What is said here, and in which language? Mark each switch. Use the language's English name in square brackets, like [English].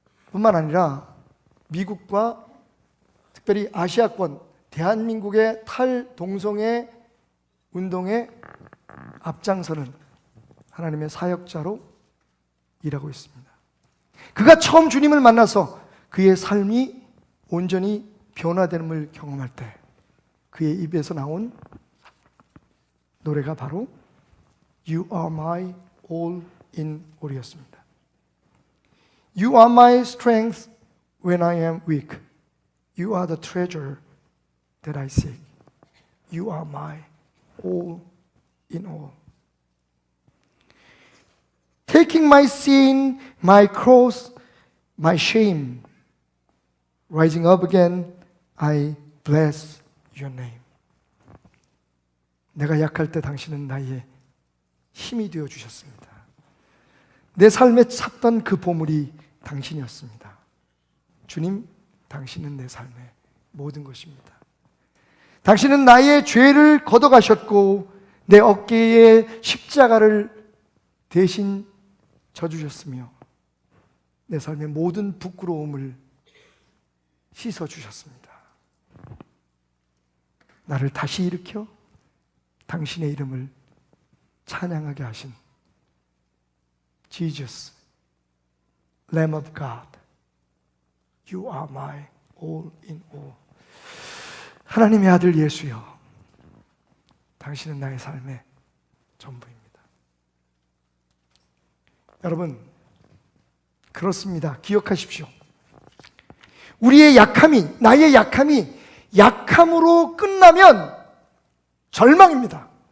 [Korean] 뿐만 아니라 미국과 특별히 아시아권 대한민국의 탈동성애 운동에 앞장서는 하나님의 사역자로 일하고 있습니다. 그가 처음 주님을 만나서 그의 삶이 온전히 변화됨을 경험할 때 그의 입에서 나온 노래가 바로 [English] You are my all in all [Korean] 이었습니다. [English] You are my strength when I am weak. You are the treasure that I seek. You are my all in all. Taking my sin, my cross, my shame, rising up again, I bless your name. [Korean] 내가 약할 때 당신은 나의 힘이 되어 주셨습니다. 내 삶에 찾던 그 보물이 당신이었습니다. 주님, 당신은 내 삶의 모든 것입니다. 당신은 나의 죄를 걷어가셨고 내 어깨에 십자가를 대신 져주셨으며 내 삶의 모든 부끄러움을 씻어주셨습니다. 나를 다시 일으켜 당신의 이름을 찬양하게 하신 [English] Jesus, Lamb of God, You are my all in all. [Korean] 하나님의 아들 예수여, 당신은 나의 삶의 전부입니다. 여러분, 그렇습니다. 기억하십시오. 우리의 약함이, 나의 약함이 약함으로 끝나면 절망입니다.